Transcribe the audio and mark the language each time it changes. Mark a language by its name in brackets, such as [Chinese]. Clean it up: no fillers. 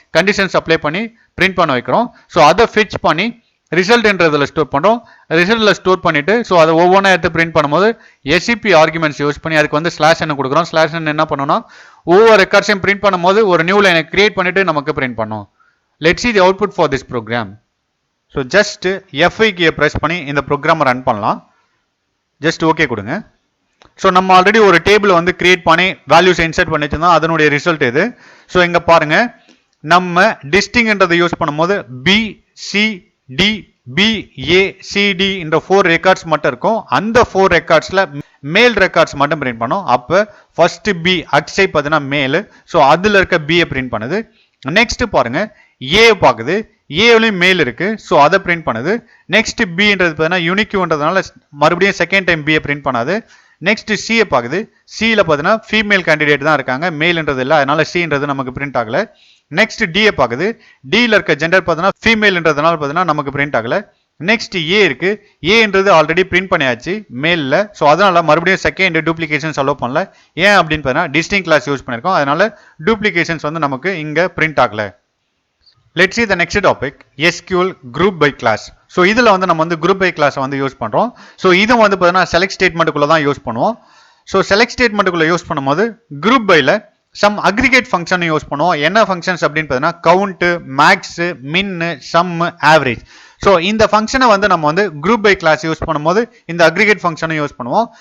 [Tamil] Conditions apply பண்ணி print பண்ண வைக்கிறோம். ஸோ அதை ஃபிச் பண்ணி ரிசல்ட்ன்றதுல ஸ்டோர் பண்ணுறோம். ரிசல்ட்ல ஸ்டோர் பண்ணிட்டு ஸோ அதை ஒவ்வொன்றா எடுத்து பிரிண்ட் பண்ணும்போது எஸ்சிபி ஆர்குமெண்ட்ஸ் யூஸ் பண்ணி அதுக்கு வந்து ஸ்லாஷ் என்ன கொடுக்குறோம். ஸ்லாஷ் என்ன பண்ணோம்னா ஒவ்வொரு ரெக்கார்ட்ஸையும் பிரிண்ட் பண்ணும்போது ஒரு நியூ லைனை கிரியேட் பண்ணிட்டு நமக்கு பிரிண்ட் பண்ணோம். [English] Let's see the output for this program. [Tamil] So just F5 கீயை ப்ரெஸ் பண்ணி இந்த ப்ரோக்ராமை ரன் பண்ணலாம். ஜஸ்ட் ஓகே கொடுங்க. ஸோ நம்ம ஆல்ரெடி ஒரு டேபிள் வந்து கிரியேட் பண்ணி வேல்யூஸ் இன்சர்ட் பண்ணி வச்சிருந்தோம். அதனுடைய ரிசல்ட் இது. ஸோ இங்கே பாருங்க, நம்ம டிஸ்டிங்ன்றதை யூஸ் பண்ணும்போது BCD B A C D என்ற 4 ரெக்கார்ட்ஸ் மட்டும் இருக்கும். அந்த 4 ரெக்கார்ட்ஸ்ல மேல் ரெக்கார்ட்ஸ் மட்டும் பிரிண்ட் பண்ணும். அப்போ ஃபர்ஸ்ட் பி அக்ஷய் பார்த்தீங்கன்னா மேல், ஸோ அதில் இருக்க பிஏ பிரிண்ட் பண்ணுது. நெக்ஸ்ட் பாருங்க ஏ பார்க்குது, ஏலையும் மேல் இருக்கு, ஸோ அதை பிரிண்ட் பண்ணுது. நெக்ஸ்ட் பின்றது பார்த்தீங்கன்னா யூனிக்யூன்றதுனால மறுபடியும் செகண்ட் டைம் பிஏ பிரிண்ட் பண்ணாது. நெக்ஸ்ட் சியை பார்க்குது, சியில் பார்த்தீங்கன்னா ஃபீமேல் கேண்டிடேட் தான் இருக்காங்க, மேல்ன்றது இல்லை, அதனால சின்றது நமக்கு பிரிண்ட் ஆகல. நெக்ஸ்ட் டியை பார்க்குது, டியில் இருக்க ஜெண்டர் பார்த்தீங்கன்னா ஃபீமேல்ன்றதுனால பார்த்தீங்கன்னா நமக்கு பிரிண்ட் ஆகல. நெக்ஸ்ட் ஏ இருக்கு, ஏன்றது ஆல்ரெடி பிரிண்ட் பண்ணியாச்சு மேல்ல, ஸோ அதனால மறுபடியும் செகண்ட் டூப்ளிகேஷன்ஸ் அலோவ் பண்ணல. ஏன் அப்படின்னு பார்த்தீங்கன்னா டிஸ்டிங் கிளாஸ் யூஸ் பண்ணியிருக்கோம், அதனால டூப்ளிகேஷன்ஸ் வந்து நமக்கு இங்கே பிரிண்ட் ஆகல. [English] Let's see the next topic, SQL group by class. [Tamil] So இதில் வந்து நம்ம வந்து group by class வந்து யூஸ் பண்ணுறோம். ஸோ இது வந்து பார்த்தீங்கன்னா செலக்ட் ஸ்டேட்மெண்ட்டுக்குள்ளே தான் யூஸ் பண்ணுவோம். ஸோ செலக்ட் ஸ்டேட்மெண்ட்டுக்குள்ளே யூஸ் பண்ணும்போது group byல some aggregate function use பண்ணுவோம். என்ன ஃபங்க்ஷன்ஸ் அப்படின்னு பார்த்தீங்கன்னா கவுண்ட்டு, மேக்ஸ், மின், சம், ஆவரேஜ். ஸோ இந்த ஃபங்க்ஷனை வந்து நம்ம வந்து குரூப் பை கிளாஸ் யூஸ் பண்ணும்போது இந்த அக்ரிகேட் ஃபங்க்ஷனை யூஸ் பண்ணுவோம்.